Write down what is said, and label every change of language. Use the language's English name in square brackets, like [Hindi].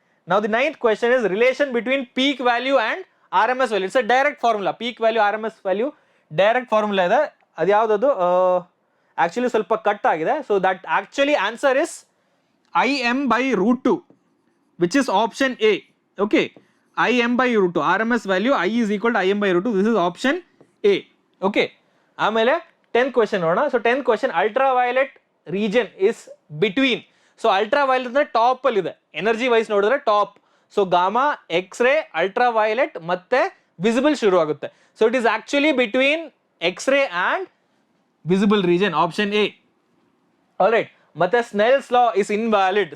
[English] Now the 9th question is relation between peak value and RMS value. It's a direct formula. Peak value RMS value direct formula [Kannada] ide. adu yavudadu actually ಸ್ವಲ್ಪ cut ಆಗಿದೆ. [English] So that actually answer is Im by root 2, which is option A. Okay, Im by root 2, RMS value I is equal to Im by root 2. This is option A. Okay, [Kannada] ಆಮೇಲೆ [English] 10th question [Kannada] ನೋಡೋಣ. [English] So 10th question, ultraviolet region is between. [Kannada] So ultraviolet ಅಂದ್ರೆ top ಅಲ್ಲಿ ಇದೆ, energy wise ನೋಡಿದ್ರೆ top. So gamma, X ray, ultraviolet ಮತ್ತೆ visible ಶುರು ಆಗುತ್ತೆ. [English] So it is actually between X-ray and visible region, option A. Alright, [Kannada] ಮತ್ತೆ [English] Snell's law is invalid.